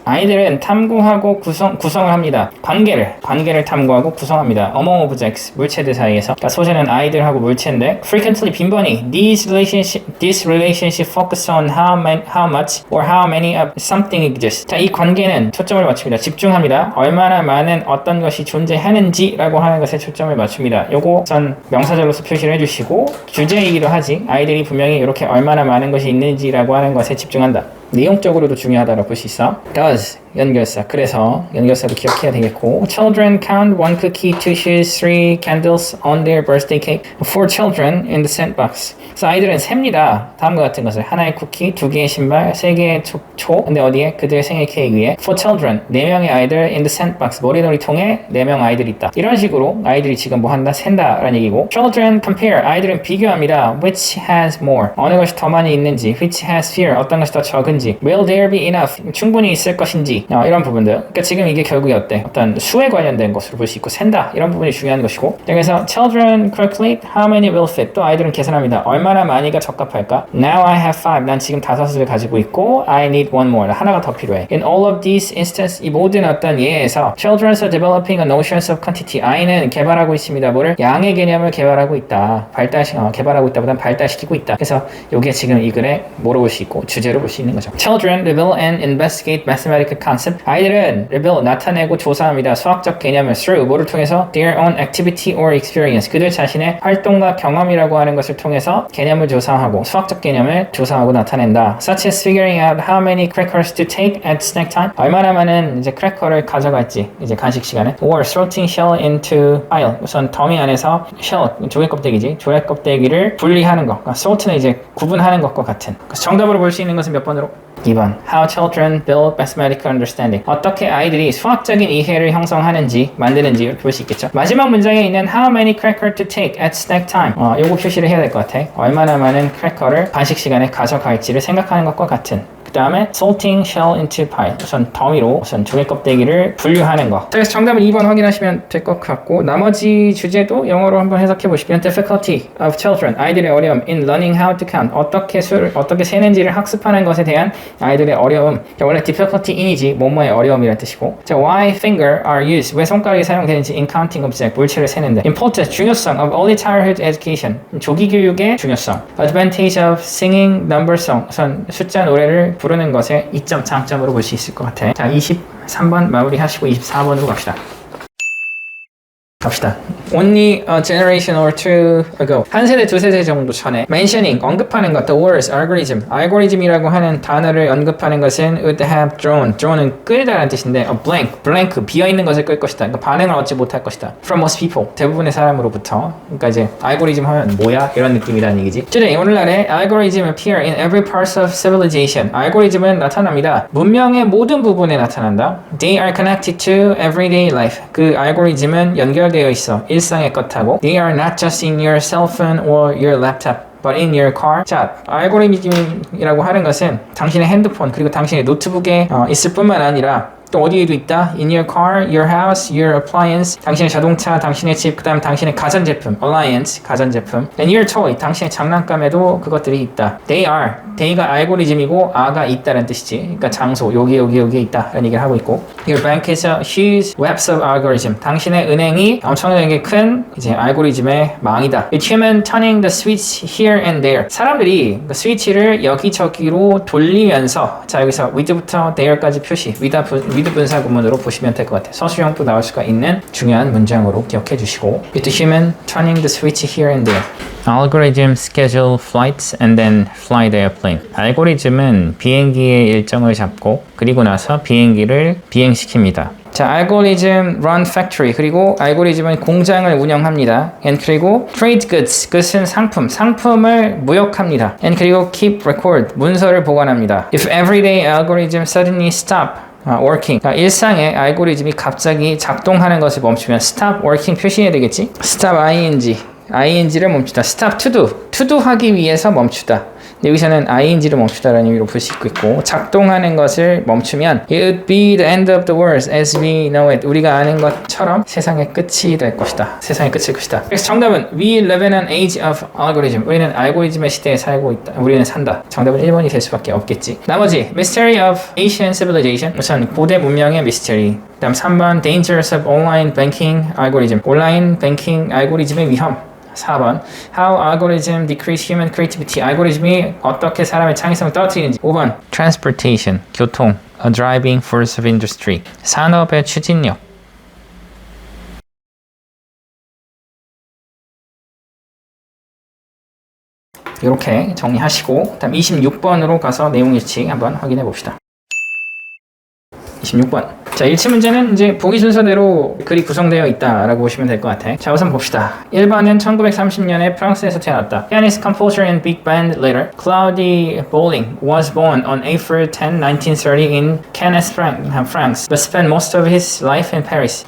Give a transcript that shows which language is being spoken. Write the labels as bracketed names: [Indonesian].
[Korean] 아이들은 탐구하고 구성을 합니다. 관계를 탐구하고 구성합니다. [English] among objects, [Korean] 물체들 사이에서. 그러니까 소재는 아이들하고 물체인데 [English] frequently, [Korean] 빈번히 [English] this relationship focus on how much or how many of something exists. [Korean] 자, 이 관계는 초점을 맞춥니다. 집중합니다. 얼마나 많은 어떤 것이 존재하는지라고 하는 것에 초점을 맞춥니다. 요거 우선 명사절로서 표시를 해주시고 주제이기도 하지. 아이들이 분명히 이렇게 얼마나 많은 것이 있는지라고 하는 것에 집중한다. 내용적으로도 중요하다고 볼 수 있어. does 연결사. 그래서 연결사도 기억해야 되겠고 [English] children count 1 cookie, 2 shoes, 3 candles on their birthday cake. 4 children in the sandbox. [Korean] 그래서 아이들은 셉니다. 다음과 같은 것을 하나의 쿠키, 2개의 신발, 3개의 초. 근데 어디에? 그들의 생일 케이크 위에 [English] 4 children, [Korean] 4명의 아이들 [English] in the sandbox. [Korean] 모래놀이통에 4명 아이들이 있다. 이런 식으로 아이들이 지금 뭐 한다? 샌다 라는 얘기고 [English] children compare. [Korean] 아이들은 비교합니다. [English] which has more. [Korean] 어느 것이 더 많이 있는지. [English] which has fewer. [Korean] 어떤 것이 더 적은지. [English] Will there be enough? [Korean] 충분히 있을 것인지. 이런 부분들. 그러니까 지금 이게 결국에 어때? 어떤 수에 관련된 것으로 볼 수 있고 샌다. 이런 부분이 중요한 것이고. [English] 그래서 children calculate how many will fit. [Korean] 또 아이들은 계산합니다. 얼마나 많이가 적합할까? [English] Now I have 5. [Korean] 난 지금 5을 가지고 있고 [English] I need one more. [Korean] 하나가 더 필요해. [English] In all of these instances, [Korean] 이 모든 어떤 예에서 [English] children are developing a notions of quantity. [Korean] 아이는 개발하고 있습니다. 뭐를? 양의 개념을 개발하고 있다. 개발하고 있다보단 발달시키고 있다. 그래서 이게 지금 이 글에 뭐로 볼 수 있고 주제로 볼 수 있는 거죠. [English] Children reveal and investigate mathematical concept. [Korean] 아이들은 reveal 나타내고 조사합니다. 수학적 개념을 [English] through [Korean] 뭐를 통해서 [English] their own activity or experience. [Korean] 그들 자신의 활동과 경험이라고 하는 것을 통해서 개념을 조사하고 수학적 개념을 조사하고 나타낸다. [English] Such as figuring out how many crackers to take at snack time. [Korean] 얼마나 많은 이제 크래커를 가져갈지 이제 간식 시간에. [English] Or sorting shell into pile. [Korean] 우선 더미 안에서 shell 조개 껍데기지. 조개 껍데기를 분리하는 것. 그러니까 sort는 이제 구분하는 것과 같은. 그래서 정답으로 볼 수 있는 것은 몇 번으로? 2번. [English] How children build mathematical understanding. [Korean] 어떻게 아이들이 수학적인 이해를 형성하는지, 만드는지 이렇게 볼 수 있겠죠. 마지막 문장에 있는 [English] How many crackers to take at snack time. [Korean] 요거 표시를 해야 될 것 같아. 얼마나 많은 크래커를 간식 시간에 가져갈지를 생각하는 것과 같은. 그 다음에 [English] sorting shell into pile. [Korean] 우선 더미로 우선 조개 껍데기를 분류하는 거. 자, 그래서 정답은 2번 확인하시면 될 것 같고 나머지 주제도 영어로 한번 해석해 보시면 [English] difficulty of children. [Korean] 아이들의 어려움 [English] in learning how to count. [Korean] 어떻게 세는지를 학습하는 것에 대한 아이들의 어려움. 자, 원래 difficulty in이지 뭐뭐의 어려움이라는 뜻이고. 자, [English] why finger are used. [Korean] 왜 손가락이 사용되는지 [English] in counting object. [Korean] 물체를 세는데. [English] importance 중요성 of early childhood education. [Korean] 조기 교육의 중요성. [English] advantage of singing number song. [Korean] 우선 숫자 노래를 부르는 것의 이점, 장점으로 볼 수 있을 것 같아. 자, 23번 마무리하시고 24번으로 갑시다. [English] only a generation or two ago. [Korean] 한 세대, 두 세대 정도 전에 mentioning, 언급하는 것, [English] the words, algorithm. [Korean] 알고리즘이라고 하는 단어를 언급하는 것은 [English] would have drawn. [Korean] draw는 끌다라는 뜻인데 [English] a blank, [Korean] 비어있는 것을 끌 것이다. 그러니까 반응을 얻지 못할 것이다. [English] from most people. [Korean] 대부분의 사람으로부터. 그러니까 이제 알고리즘 하면 뭐야? 이런 느낌이라는 얘기지. [English] Today, 오늘날에 algorithm appear in every part of civilization. [Korean] 알고리즘은 나타납니다. 문명의 모든 부분에 나타난다. [English] They are connected to everyday life. [Korean] 그 알고리즘은 연결되어 있어. 일상의 것하고. [English] They are not just in your cell phone or your laptop. But in your car. [Korean] 자, 알고리즘이라고 하는 것은 당신의 핸드폰 그리고 당신의 노트북에 있을 뿐만 아니라 또 어디에도 있다. [English] In your car, your house, your appliance. [Korean] 당신의 자동차, 당신의 집, 그 다음 당신의 가전제품. Appliance, 가전제품. [English] And your toy, [Korean] 당신의 장난감에도 그것들이 있다. They가 알고리즘이고 are가 있다는 뜻이지. 그러니까 장소, 여기에 있다. 라는 얘기를 하고 있고. [English] Your bank is a huge webs of algorithm. [Korean] 당신의 은행이 엄청나게 큰 이제 알고리즘의 망이다. [English] With human turning the switch here and there. [Korean] 사람들이 그 스위치를 여기저기로 돌리면서 자 여기서 with부터 there까지 표시. with 분사 구문으로 보시면 될 것 같아요. 서술형도 나올 수가 있는 중요한 문장으로 기억해 주시고 [English] With the human turning the switch here and there. Algorithm schedule flights and then fly the airplane. [Korean] 알고리즘은 비행기의 일정을 잡고 그리고 나서 비행기를 비행시킵니다. 자, 알고리즘 [English] run factory [Korean] 그리고 알고리즘은 공장을 운영합니다. And 그리고 [English] trade goods, [Korean] 그것은 상품을 무역합니다. And 그리고 [English] keep record, [Korean] 문서를 보관합니다. [English] If everyday algorithm suddenly stop working. [Korean] 일상의 알고리즘이 갑자기 작동하는 것을 멈추면 stop working 표시해야 되겠지? stop ing를 멈추다. stop to do 하기 위해서 멈추다. 여기서는 ing를 멈추다라는 의미로 볼 수 있고 작동하는 것을 멈추면 [English] it would be the end of the world as we know it. [Korean] 우리가 아는 것처럼 세상의 끝이 될 것이다. 세상의 끝일 것이다. 그래서 정답은 [English] we live in an age of algorithm. [Korean] 우리는 알고리즘의 시대에 살고 있다. 우리는 산다. 정답은 1번이 될 수밖에 없겠지. [English] 나머지 mystery of Asian civilization. [Korean] 우선 고대 문명의 미스터리. 그다음 3번 [English] dangers of online banking algorithm. [Korean] 온라인 뱅킹 알고리즘의 위험. [English] 4번 How algorithm decrease human creativity. [Korean] 알고리즘이 어떻게 사람의 창의성을 떨어뜨리는지. [English] 5번 Transportation, 교통, a driving force of industry. [Korean] 산업의 추진력. 이렇게 정리하시고 다음 26번으로 가서 내용 일치 한번 확인해 봅시다. 26번. 자, 일치 문제는 이제 보기 순서대로 글이 구성되어 있다라고 보시면 될 것 같아. 자, 우선 봅시다. 1번은 1930년에 프랑스에서 태어났다. [English] Pianist, composer, and big band leader Claude Bolling was born on April 10, 1930 in Cannes, France, but spent most of his life in Paris.